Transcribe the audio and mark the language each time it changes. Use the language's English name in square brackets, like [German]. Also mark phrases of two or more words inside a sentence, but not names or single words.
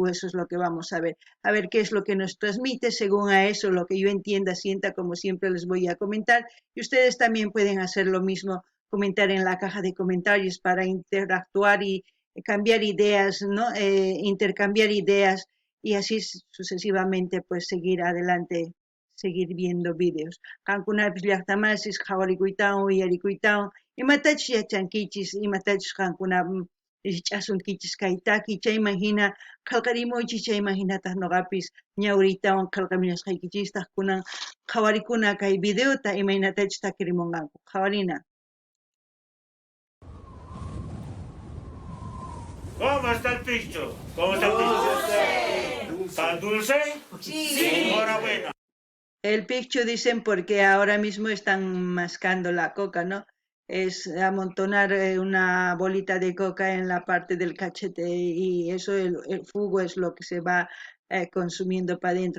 [Spanish] Eso es lo que vamos a ver qué es lo que nos transmite, según a eso, lo que yo entienda, sienta, como siempre les voy a comentar. Y ustedes también pueden hacer lo mismo, comentar en la caja de comentarios para interactuar y cambiar ideas, ¿no? Intercambiar ideas y así sucesivamente, pues seguir adelante, seguir viendo vídeos. [Quechua] Qankunapis llaqtamasis qhawarikuytawan uyarikuytawan imatachus yachankichis, imatachus qankuna ch'asunkichis kay taki chayman hina qillqarimuychis chayman hinataq nuqapis ñawriytawan qillqamusqaykichistaq kunan qhawarikuna kay videota imaynatachus takirimunqanku. Qhawarina. [Spanish] ¿Cómo está el picho? ¿Cómo está el picho? ¿Está dulce? Sí. Enhorabuena. El piccho dicen porque ahora mismo están mascando la coca, ¿no? Es amontonar una bolita de coca en la parte del cachete y eso, el jugo es lo que se va consumiendo para adentro.